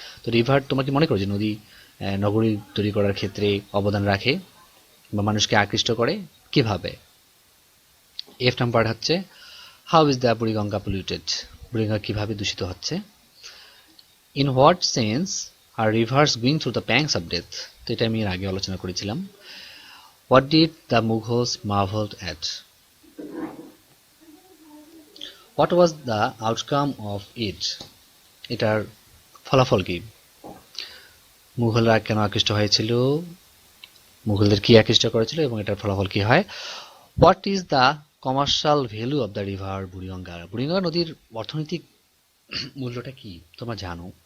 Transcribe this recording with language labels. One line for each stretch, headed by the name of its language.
Bangla: তো রিভার, তোমার কি মনে করো যে নদী নগরী তৈরি করার ক্ষেত্রে অবদান রাখে বা মানুষকে আকৃষ্ট করে? কিভাবে? এফ নাম্বার হচ্ছে,
English: How is the Buriganga polluted?
Bangla: Buriganga কিভাবে দূষিত হচ্ছে?
English: In what sense are rivers going through the pangs of death?
Bangla: তো এটা আমি এর আগে আলোচনা করেছিলাম।
English: What did the Mughals marvel at? What was the outcome of it,
Bangla: এটার ফলাফল কি? মুঘলরা কেন আকৃষ্ট হয়েছিল, মুঘলদের কি আকৃষ্ট করেছিল এবং এটার ফলাফল কি হয়?
English: what is the commercial value of the river Buriganga,
Bangla: Buriganga নদীর অর্থনৈতিক মূল্যটা কি তোমরা জানো?